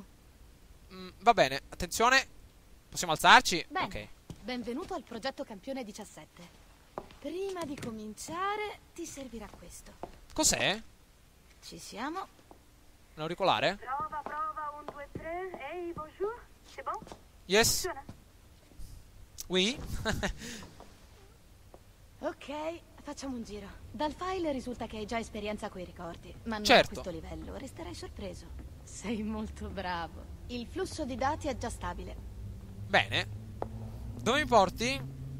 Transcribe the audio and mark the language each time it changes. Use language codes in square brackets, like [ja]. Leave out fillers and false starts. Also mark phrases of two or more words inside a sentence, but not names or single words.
[it] Va bene, attenzione. Possiamo alzarci? Bene. Ok. Benvenuto al progetto Campione 17. Prima di cominciare, ti servirà questo. Cos'è? Ci siamo. Un auricolare? Prova, prova, 1, 2, 3. [fr] Hey, bonjour. C'est bon? [en] Yes? [it] Suona. [fr] Oui? [it] Ok, facciamo un giro. Dal file risulta che hai già esperienza coi ricordi, ma non Certo. a questo livello, resterai sorpreso. Sei molto bravo. Il flusso di dati è già stabile. Bene. Dove mi porti?